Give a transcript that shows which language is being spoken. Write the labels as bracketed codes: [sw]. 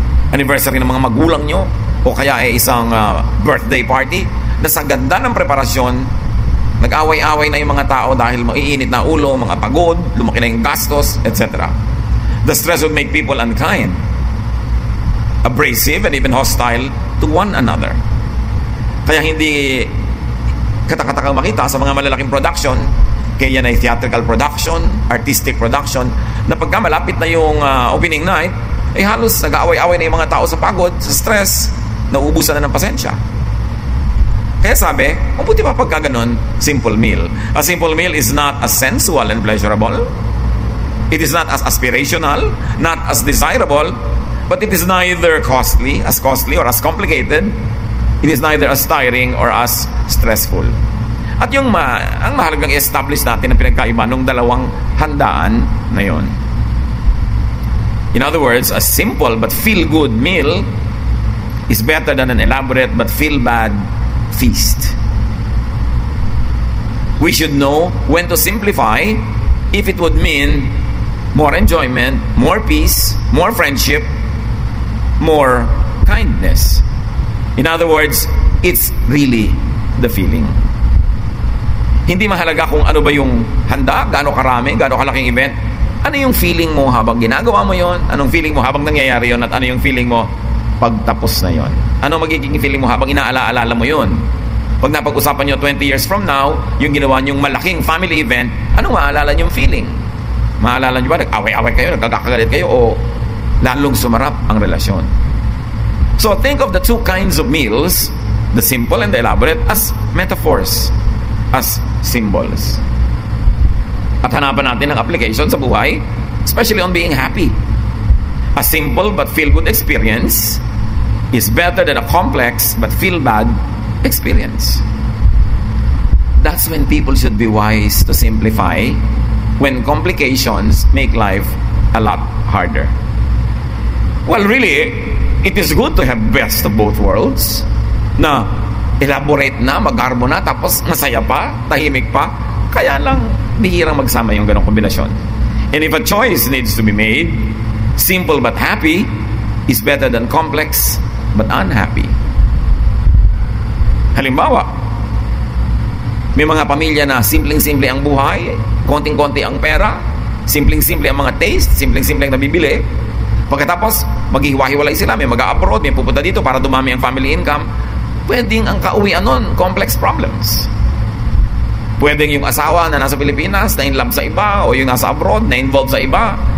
[tl] Anniversary ng mga magulang nyo? O kaya ay isang birthday party? Na sa ganda ng preparasyon, nag-away-away na yung mga tao dahil maiinit na ulo, mga pagod, lumaki na yung gastos, etc. [en] The stress would make people unkind, abrasive, and even hostile to one another. [tl] Kaya hindi katakataka makita sa mga malalaking production, kaya yan ay theatrical production, artistic production, na pagka malapit na yung opening night, ay halos nag-aaway-away na yung mga tao sa pagod, sa stress, nauubusan na ng pasensya. Kaya sabi, mabuti pa pagka ganun, simple meal. [en] A simple meal is not as sensual and pleasurable. It is not as aspirational, not as desirable, but it is neither costly or as complicated. It is neither as tiring or as stressful. [tl] At yung ang mahalagang i-establish natin ang pinagkaiba ng dalawang handaan na yon. [en] In other words, a simple but feel-good meal is better than an elaborate but feel-bad feast. We should know when to simplify if it would mean more enjoyment, more peace, more friendship, more kindness. In other words, it's really the feeling. [tl] Hindi mahalaga kung ano ba yung handa, gaano karami, gaano kalaking event. Ano yung feeling mo habang ginagawa mo yon? Anong feeling mo habang nangyayari yon? At ano yung feeling mo pagtapos na yon? Ano magiging feeling mo habang inaalaala mo yon? Pag napag-usapan nyo 20 years from now, yung ginawa nyong malaking family event, anong maalala nyong feeling? Maalala nyo ba, nag-away-away kayo, nagkakagalit kayo, o lalong sumarap ang relasyon? [en] So think of the two kinds of meals, the simple and the elaborate, as metaphors, as symbols. [tl] At hanapan natin ang application sa buhay, [en] especially on being happy. A simple but feel-good experience is better than a complex but feel-bad experience. That's when people should be wise to simplify, when complications make life a lot harder. Well, really, it is good to have best of both worlds, [tl] na elaborate na, magarbo na, tapos masaya pa, tahimik pa. Kaya lang, bihirang magsama yung ganong kombinasyon. [en] And if a choice needs to be made, simple but happy is better than complex but unhappy. [tl] Halimbawa, may mga pamilya na simpleng-simple ang buhay, konting-konti ang pera, simpleng-simple ang mga taste, simpleng-simple ang nabibili. Pagkatapos, maghihiwa-hiwalay sila, may mag-a-abroad, may pupunta dito para dumami ang family income. Pwedeng ang kauwian nun, [en] complex problems. [tl] Pwedeng yung asawa na nasa Pilipinas, na in love sa iba, o yung nasa abroad, na involved sa iba.